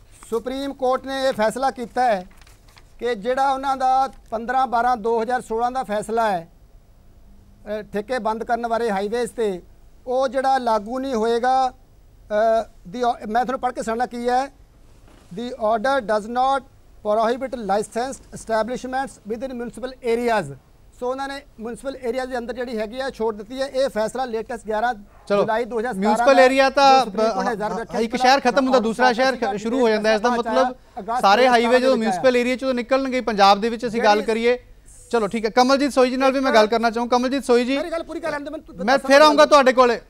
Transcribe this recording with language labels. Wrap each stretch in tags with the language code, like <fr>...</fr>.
<pa>Supreme court ਨੇ ਇਹ ਫੈਸਲਾ ਕੀਤਾ ਹੈ ਕਿ ਜਿਹੜਾ ਉਹਨਾਂ ਦਾ 15/12/2016 ਦਾ ਫੈਸਲਾ ਹੈ ਠੇਕੇ ਬੰਦ ਕਰਨ ਬਾਰੇ ਹਾਈਵੇਜ਼ ਤੇ, ਉਹ ਜਿਹੜਾ ਲਾਗੂ ਨਹੀਂ ਹੋਏਗਾ। ਮੈਂ ਤੁਹਾਨੂੰ ਪੜ੍ਹ ਕੇ ਸੁਣਾਉਣਾ ਕੀ ਹੈ।</pa> <en>The order does not prohibit licensed establishments within municipal areas।</en> <pa>ਸੋ ਉਹਨਾਂ ਨੇ ਮਿਊਨਿਸਪਲ ਏਰੀਆ ਦੇ ਅੰਦਰ ਜਿਹੜੀ ਹੈਗੀ ਹੈ ਛੋੜ ਦਿੱਤੀ ਹੈ। ਇਹ ਫੈਸਲਾ ਲੇਟੈਸਟ 11 ਜੁਲਾਈ 2017 ਮਿਊਨਿਸਪਲ ਏਰੀਆ ਤਾਂ ਇੱਕ ਸ਼ਹਿਰ ਖਤਮ ਹੁੰਦਾ ਦੂਸਰਾ ਸ਼ਹਿਰ ਸ਼ੁਰੂ ਹੋ ਜਾਂਦਾ। ਇਸ ਦਾ ਮਤਲਬ ਸਾਰੇ ਹਾਈਵੇ ਜਦੋਂ ਮਿਊਨਿਸਪਲ ਏਰੀਆ ਚੋਂ ਨਿਕਲਣਗੇ ਪੰਜਾਬ ਦੇ ਵਿੱਚ ਅਸੀਂ ਗੱਲ ਕਰੀਏ। ਚਲੋ ਠੀਕ ਹੈ, ਕਮਲਜੀਤ ਸੋਈ ਜੀ ਨਾਲ ਵੀ ਮੈਂ ਗੱਲ ਕਰਨਾ ਚਾਹੂੰ। ਕਮਲਜੀਤ ਸੋਈ ਜੀ, ਮੈਂ ਫਿਰ ਆਉਂਗਾ ਤੁਹਾਡੇ ਕੋਲੇ।</pa>